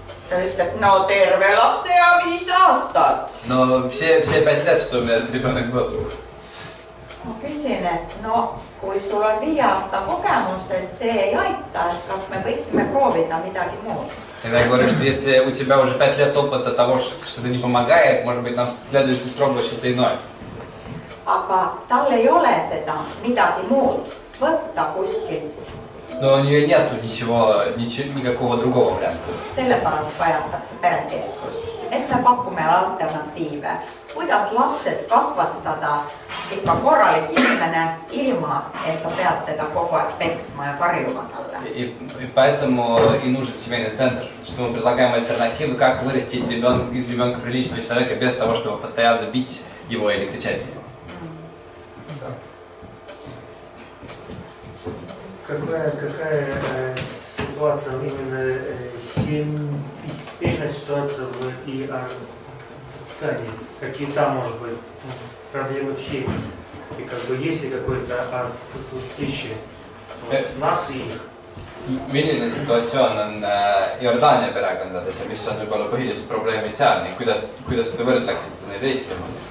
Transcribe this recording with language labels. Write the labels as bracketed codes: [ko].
[et] Ta ütleb, no terve lapse ja 5 aastat. [ru] Но все 5 лет, что у меня этот ребенок был. [et] Ma küsin, et no kui sul on 5 aasta kogemus, et see ei aita, et kas me võiksime proovida midagi muud? [ru] Тогда я говорю, что если у тебя уже 5 лет опыта того, что это не помогает, может быть, нам следует испробовать что-то иное. [et] Aga tal ei ole seda midagi muud võtta kuskilt. [ru] Но у нее нету никакого другого варианта. [et] Sellepärast vajatakse perekeskust, et me pakume alternatiive, kuidas lapsest kasvatada ikka korralik inimene ilma, et sa pead teda kogu aeg peksma ja karjuma talle. [ru] И поэтому и нужен семейный центр, что мы предлагаем альтернативы, как вырастить из ребенка приличного человека без того, чтобы постоянно бить его или кричать на него. Какая ситуация, именно семейная ситуация в Иордании? Какие там, может быть, проблемы в семье? И как бы есть ли какое-то отличие нас и их? [et] Milline situatsioon on Jordaania perekondades ja mis on võib-olla põhilised probleemid seal ning kuidas te võrdleksite neid Eestimaal?